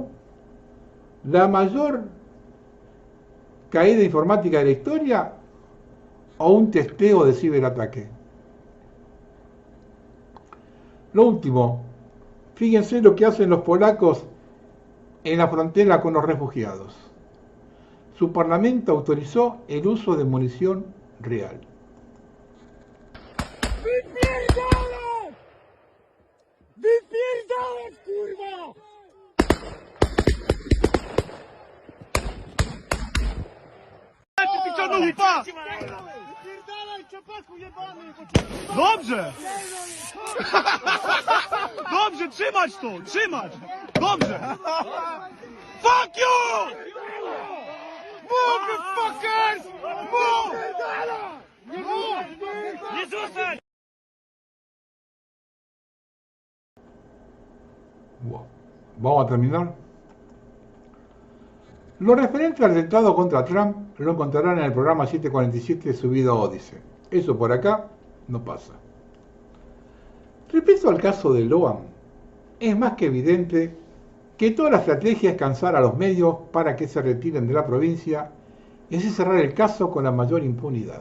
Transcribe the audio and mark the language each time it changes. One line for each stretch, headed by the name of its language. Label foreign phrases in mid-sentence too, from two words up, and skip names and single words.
Spanish: ¿La mayor caída informática de la historia o un testeo de ciberataque? Lo último, fíjense lo que hacen los polacos en la frontera con los refugiados. Su parlamento autorizó el uso de munición real.
Polish: ¡Wypierdalać! ¡Wypierdalać, kurwa! Dobrze! Dobrze, trzymać to! Trzymać! Dobrze!
English: Fuck you! Move, you fuckers! Move!
Polish: Nie zostań!
Spanish: Vamos a terminar. Lo referente al atentado contra Trump lo encontrarán en el programa 747 subido a Odise. Eso por acá no pasa. Respecto al caso de Loan, es más que evidente que toda la estrategia es cansar a los medios para que se retiren de la provincia y así cerrar el caso con la mayor impunidad.